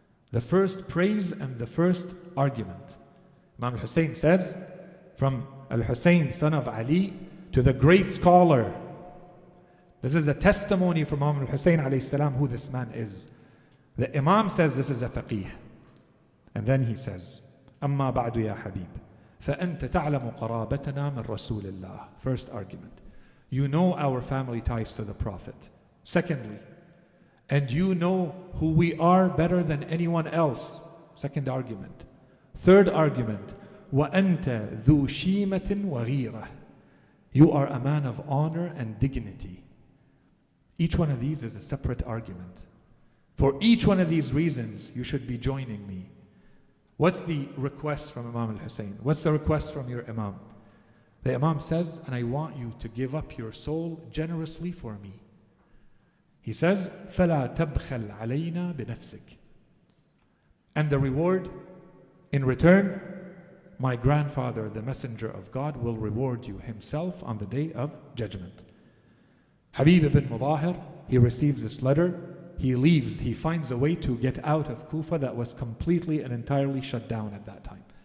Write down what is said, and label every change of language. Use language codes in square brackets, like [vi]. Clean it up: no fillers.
[en] The first praise and the first argument. Imam al-Hussein says, from al-Hussein, son of Ali, to the great scholar. This is a testimony from Imam al-Hussein alayhi salam who this man is. The Imam says this is a faqih. And then he says, [ar] أما بعد يا حبيب فأنت تعلم قرابتنا من رسول الله. [en] First argument. You know our family ties to the Prophet. Secondly, and you know who we are better than anyone else. Second argument. Third argument, [ar] وَأَنْتَ ذُو شِيمَةٍ وَغِيرَةٍ. [en] You are a man of honor and dignity. Each one of these is a separate argument. For each one of these reasons, you should be joining me. What's the request from Imam al-Hussein? What's the request from your Imam? The Imam says, and I want you to give up your soul generously for me. He says, [ar] فَلَا تَبْخَلْ عَلَيْنَا بِنَفْسِكَ. [en] And the reward, in return, my grandfather, the messenger of God, will reward you himself on the day of judgment. Habib ibn Mudahir, he receives this letter, he leaves, he finds a way to get out of Kufa that was completely and entirely shut down at that time.